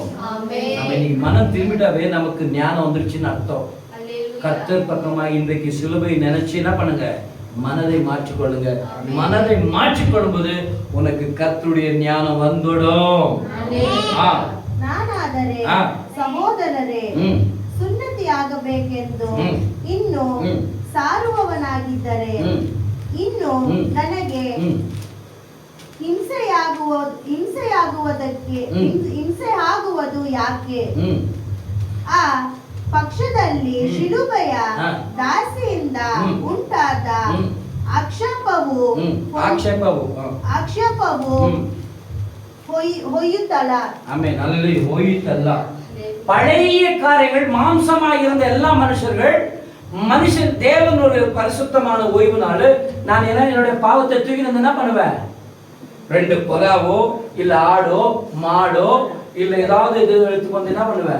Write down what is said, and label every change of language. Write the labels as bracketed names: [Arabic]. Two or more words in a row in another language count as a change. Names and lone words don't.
[Tamil] நம்ம இன்னைக்கு மனம் திரும்பிட்டாவே நமக்கு ஞானம் வந்துருச்சுன்னு அர்த்தம். கர்த்தர் பக்கமா இன்றைக்கு சிலுவை நினைச்சு என்ன பண்ணுங்க? மனதை மாற்றிக்கொள்ளுங்க. மனதை மாற்றிக்கொள்ளும் போது உனக்கு கர்த்தருடைய ஞானம் வந்துடும். [Kannada] ನಾನಾದರೆ ಸಹೋದರರೇ ಸುನ್ನತಿಯಾಗಬೇಕೆಂದು ಇನ್ನು ಸಾರುವವನಾಗಿದ್ದರೆ ಇನ್ನು ನನಗೆ ಹಿಂಸೆಯಾಗುವುದು ಯಾಕೆ? ಆ ಪಕ್ಷದಲ್ಲಿ ಶಿಲುಬೆಯ ದಾಸಿಯಿಂದ ಉಂಟಾದ ಆಕ್ಷೇಪವು ಹೋಯಿತಲ್ಲ. [Tamil] ஆமென். அல்லேலூயா. ಹೋಯಿತಲ್ಲ. பழைய காரியங்கள் மாம்சமாக இருந்த எல்லா மனுஷன் தேவன் ஒரு பரிசுத்தமான ஓய்வு நாள். நான் என்னுடைய பாவத்தை தூக்கி என்ன பண்ணுவேன்? 2 புறாவோ இல்ல ஆடோ மாடோ இல்ல ஏதாவது இது எடுத்து வந்து என்ன பண்ணுவேன்?